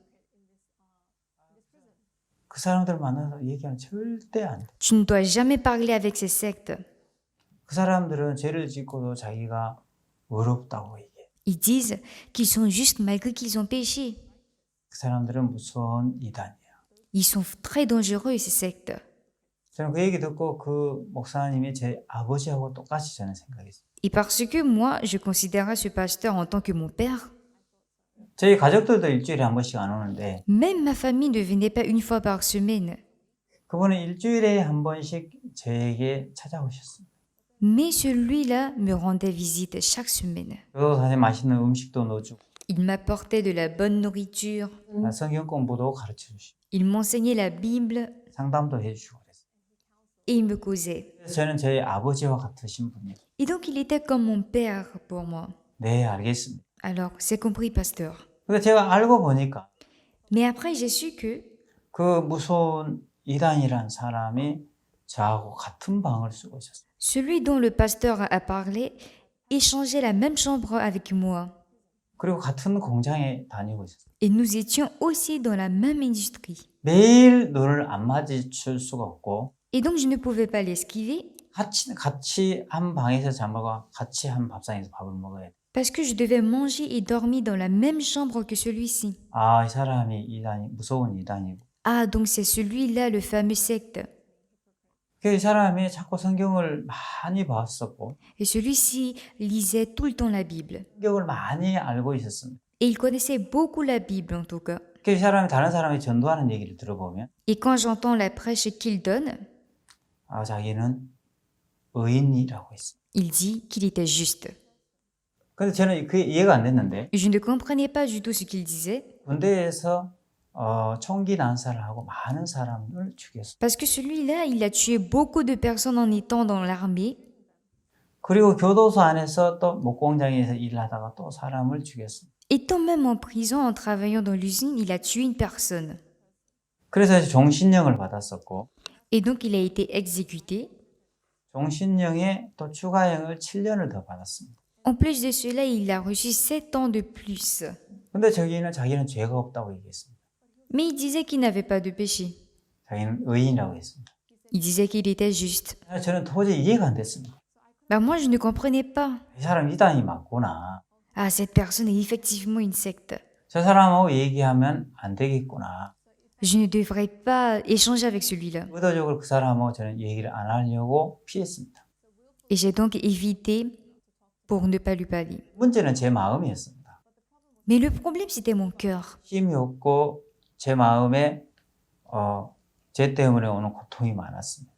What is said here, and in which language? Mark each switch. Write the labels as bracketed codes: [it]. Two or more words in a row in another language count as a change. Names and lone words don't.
[ko] 그 사람들 만나서 얘기하면 절대 안 돼. [fr] Tu ne dois jamais parler avec ces sectes. [ko] 그 사람들은 죄를 짓고도 자기가 의롭다고 얘기해. [fr] Ils disent qu'ils sont justes malgré qu'ils ont péché. [ko] 그 사람들은 무서운 이단이야. [fr] Ils sont très dangereux, ces sectes. [ko] 저는 그 얘기 듣고 그 목사님이 제 아버지하고 똑같이 저는 생각했어요. [fr] Et parce que moi, je considérais ce pasteur en tant que mon père, [ko] 저희 가족들도 일주일에 한 번씩 안 오는데 [fr] même ma famille ne venait pas une fois par semaine. [ko] 그분은 일주일에 한 번씩 저에게 찾아오셨습니다. [fr] Mais celui-là me rendait visite chaque semaine. [ko] 교도소에 맛있는 음식도 넣어주고 [fr] Il m'apportait de la bonne nourriture. [ko] 성경 공부도 가르쳐주시고 [fr] Il m'enseignait la Bible. [ko] 상담도 해주시고 그래요. [fr] et il me causait. [ko] 그래서 저는 저희 아버지와 같으신 분이에요. [fr] Et donc il était comme mon père pour moi. [ko] 네, 알겠습니다. [fr] Alors, c'est compris, pasteur. [ko] 근데 제가 알고 보니까 [fr] Mais après, j'ai su que [ko] 그 무서운 이단이란 사람이 저하고 같은 방을 쓰고 있었어요. [fr] celui dont le pasteur a parlé échangeait la même chambre avec moi. [ko] 그리고 같은 공장에 다니고 있었어요. [fr] Et nous étions aussi dans la même industrie. [ko] 매일 눈을 안 마주칠 수가 없고 [fr] Et donc, je ne pouvais pas l'esquiver [ko] 같이 한 방에서 잠들고 같이 한 밥상에서 밥을 먹어야 돼. [fr] parce que je devais manger et dormir dans la même chambre que celui-ci. [ko] 아, 이 사람이 이단이 무서운 이단이고. [fr] Ah, donc c'est celui-là, le fameux secte. [ko] 그 사람이 자꾸 성경을 많이 봤었고 [fr] Et celui-ci lisait tout le temps la Bible. [ko] 성경을 많이 알고 있었습니다. [fr] Et il connaissait beaucoup la Bible en tout cas. [ko] 그 사람이 다른 사람이 전도하는 얘기를 들어보면 [fr] Et quand j'entends la prêche qu'il donne, [ko] 아, 자기는 의인이라고 했어요. [fr] il dit qu'il était juste. [ko] 근데 저는 그게 이해가 안 됐는데 [fr] Je ne comprenais pas du tout ce qu'il disait [ko] 군대에서 총기 난사를 하고 많은 사람을 죽였어요. [fr] parce que celui-là, il a tué beaucoup de personnes en étant dans l'armée. [ko] 그리고 교도소 안에서 또 목공장에서 일하다가 또 사람을 죽였어요. [fr] Étant même en prison, en travaillant dans l'usine, il a tué une personne. [ko] 그래서 종신령을 받았었고 [fr] Et donc, il a été exécuté. [ko] 종신령에 또 추가형을 7년을 더 받았습니다. [fr] En plus de cela, il a reçu 7 ans de plus. [ko] 근데 자기는 죄가 없다고 얘기했습니다. [fr] Mais il disait qu'il n'avait pas de péché. [ko] 자기는 의인이라고 했습니다. [fr] Il disait qu'il était juste. [ko] 저는 도저히 이해가 안 됐습니다. [fr] Bah moi, je ne comprenais pas. [ko] 이 사람 이단이 맞구나. [fr] Ah, cette personne est effectivement une secte. [ko] 저 사람하고 얘기하면 안 되겠구나. [fr] Je ne devrais pas échanger avec celui-là. [ko] 의도적으로 그 사람하고 저는 얘기를 안 하려고 피했습니다. [fr] Et j'ai donc évité pour ne pas lui parler. [ko] 문제는 제 마음이었습니다. [fr] Mais le problème, c'était mon cœur. [ko] 힘이 없고 제 마음에 죄 때문에 오는 고통이 많았습니다.